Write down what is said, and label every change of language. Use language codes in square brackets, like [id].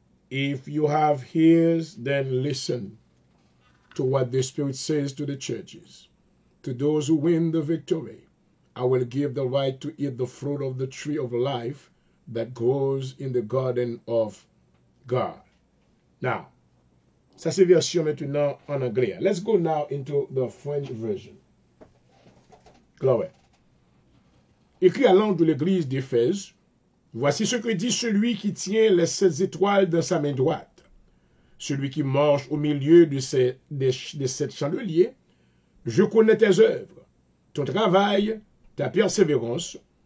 [en] If you have ears, then listen to what the Spirit says to the churches. To those who win the victory, I will give the right to eat the fruit of the tree of life that grows in the garden of God. [fr] Now, ça c'est version maintenant en anglais. [en] Let's go now into the French version. Glory. [fr] Écrit à l'ange de l'église d'Éphèse, voici ce que dit celui qui tient les 7 étoiles dans sa main droite, celui qui marche au milieu de 7 chandeliers. Je connais tes œuvres, ton travail, ta persévérance.